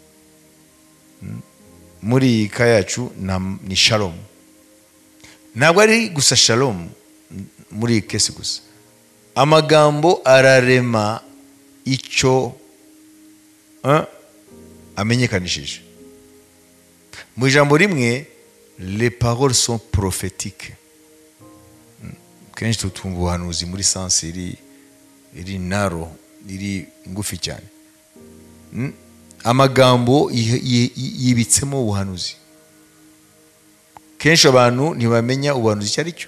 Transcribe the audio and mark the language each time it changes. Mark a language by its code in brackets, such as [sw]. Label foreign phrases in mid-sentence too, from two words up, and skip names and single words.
[rw] Muri kayacu ni shalom. Ntabwo ari gusa shalom muri kesi gusa. Amagambo ararema icyo amenyekanishije. Mu ijambo rimwe, [fr] les paroles sont prophétiques. [rw] Kenshi tutumva ubuhanuzi muri sense iri naro, iri ngufi cyane. Amagambo yibitsemo ubuhanuzi. Kenshi abantu ntibamenya ubuhanuzi icyo ari cyo.